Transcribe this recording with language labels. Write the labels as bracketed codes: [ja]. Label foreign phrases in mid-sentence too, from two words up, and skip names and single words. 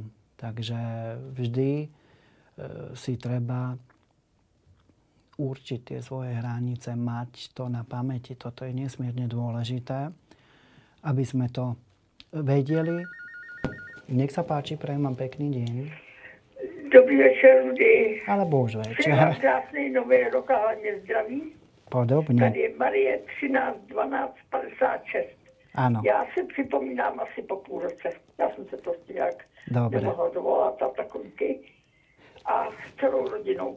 [sk] Takže vždy si treba určiť tie svoje hranice, mať to na pamäti. Toto je nesmierne dôležité, aby sme to vedeli. Nech sa páči, prajem vám pekný deň. Dobrý večer, Rudy. Alebo už večer. [cs] Přeji krásný nový rok a hlavně zdraví. Podobně. Tady je Marie 13 12 56. Ano. Já si připomínám asi po půl roce. Já jsem se prostě nějak [sk] Dobre. [cs] nemohla dovolat a takovýky. A s celou rodinou.